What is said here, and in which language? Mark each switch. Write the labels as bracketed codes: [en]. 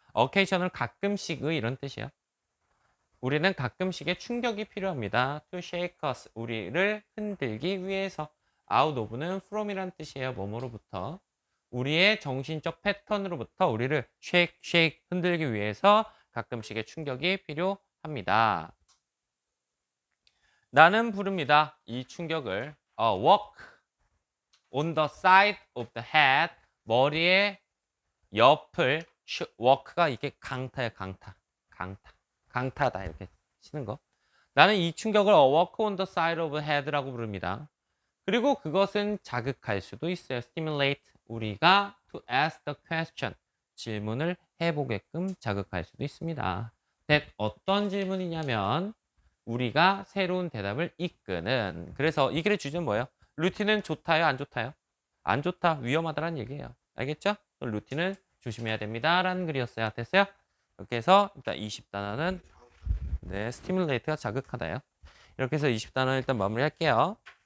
[ko] occasional 가끔씩의 이런 뜻이에요. 우리는 가끔씩의 충격이 필요합니다. [en] to shake us. [ko] 우리를 흔들기 위해서. out of는 from이란 뜻이에요. 뭐뭐로부터. 우리의 정신적 패턴으로부터 우리를 shake 흔들기 위해서 가끔씩의 충격이 필요합니다. 나는 부릅니다. 이 충격을 [en] walk on the side of the head. [ko] 머리의 옆을 walk가 이게 강타야, 강타다 이렇게 치는 거. 나는 이 충격을 [en] walk on the side of the head [ko] 라고 부릅니다. 그리고 그것은 자극할 수도 있어요. stimulate. 우리가 [en] to ask the question. [ko] 질문을 해보게끔 자극할 수도 있습니다. 어떤 질문이냐면 우리가 새로운 대답을 이끄는. 그래서 이 글의 주제는 뭐예요? 루틴은 좋다요, 안 좋다요? 안 좋다, 위험하다라는 얘기예요. 알겠죠? 루틴을 조심해야 됩니다. 라는 글이었어요. 됐어요? 이렇게 해서 일단 20단어는 스티뮬레이트가 자극하다요. 이렇게 해서 20단어 일단 마무리할게요.